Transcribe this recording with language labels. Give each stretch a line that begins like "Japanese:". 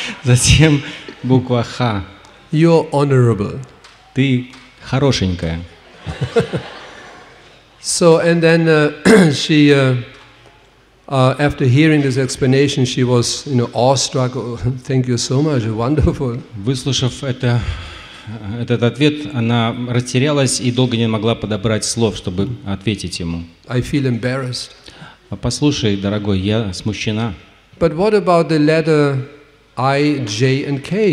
Russian: Затем буква Х.
English: You're honorable.
Russian: Ты хорошенькая.
English: So, and then she, after hearing this explanation, she was, awestruck. Oh, thank you so much, wonderful.
Russian: Выслушав этот ответ, она растерялась и долго не могла подобрать слов, чтобы ответить ему.
English: I feel embarrassed.
Russian: Послушай, дорогой, я смущена.
English: But what about the letter I, J, and K?